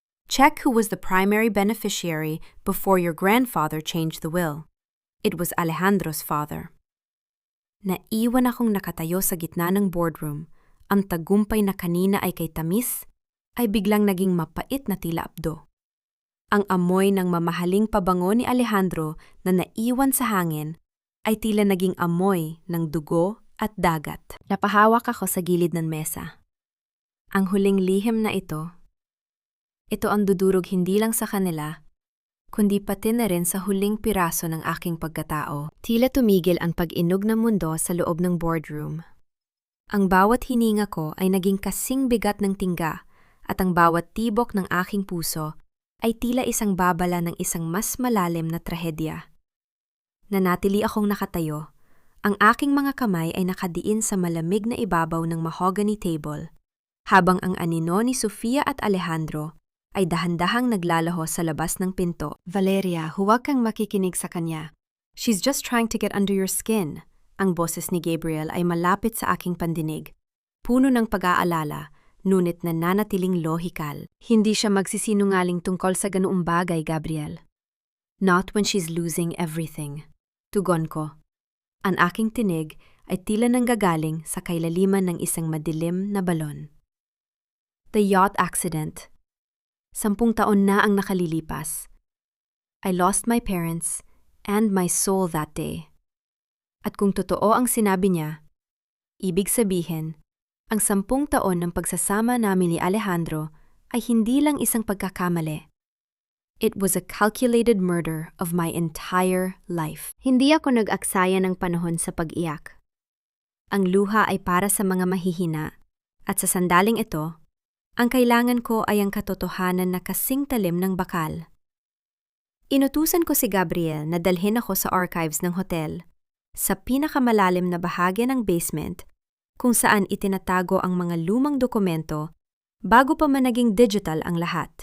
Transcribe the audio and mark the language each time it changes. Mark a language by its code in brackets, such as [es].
[en] Check who was the primary beneficiary before your grandfather changed the will. It was Alejandro's father. [tl] Naiwan akong nakatayo sa gitna ng boardroom. Ang tagumpay na kanina ay kay tamis, ay biglang naging mapait na tila abdo. Ang amoy ng mamahaling pabango ni Alejandro na naiwan sa hangin ay tila naging amoy ng dugo at dagat. Napahawak ako sa gilid ng mesa. Ang huling lihim na ito ang dudurog hindi lang sa kanila, kundi pati na rin sa huling piraso ng aking pagkatao. Tila tumigil ang pag-inog ng mundo sa loob ng boardroom. Ang bawat hininga ko ay naging kasing bigat ng tingga at ang bawat tibok ng aking puso ay tila isang babala ng isang mas malalim na trahedya. Nanatili akong nakatayo. Ang aking mga kamay ay nakadiin sa malamig na ibabaw ng mahogany table, habang ang anino ni Sofia at Alejandro ay dahan-dahang naglalaho sa labas ng pinto. Valeria, huwag kang makikinig sa kanya. [en] She's just trying to get under your skin. [tl] Ang boses ni Gabriel ay malapit sa aking pandinig. Puno ng pag-aalala, ngunit nananatiling lohikal. Hindi siya magsisinungaling tungkol sa ganoong bagay, Gabriel. [en] Not when she's losing everything. [tl] Tugon ko. Ang aking tinig ay tila nanggagaling sa kailaliman ng isang madilim na balon. [en] The yacht accident. [tl] 10 taon na ang nakalilipas. [en] I lost my parents and my soul that day. [tl] At kung totoo ang sinabi niya, ibig sabihin, ang 10 taon ng pagsasama namin ni Alejandro ay hindi lang isang pagkakamali. [en] It was a calculated murder of my entire life. [tl] Hindi ako nag-aksaya ng panahon sa pag-iyak. Ang luha ay para sa mga mahihina, at sa sandaling ito, ang kailangan ko ay ang katotohanan na kasing talim ng bakal. Inutusan ko si Gabriel na dalhin ako sa archives ng hotel, sa pinakamalalim na bahagi ng basement, kung saan itinatago ang mga lumang dokumento bago pa man naging digital ang lahat.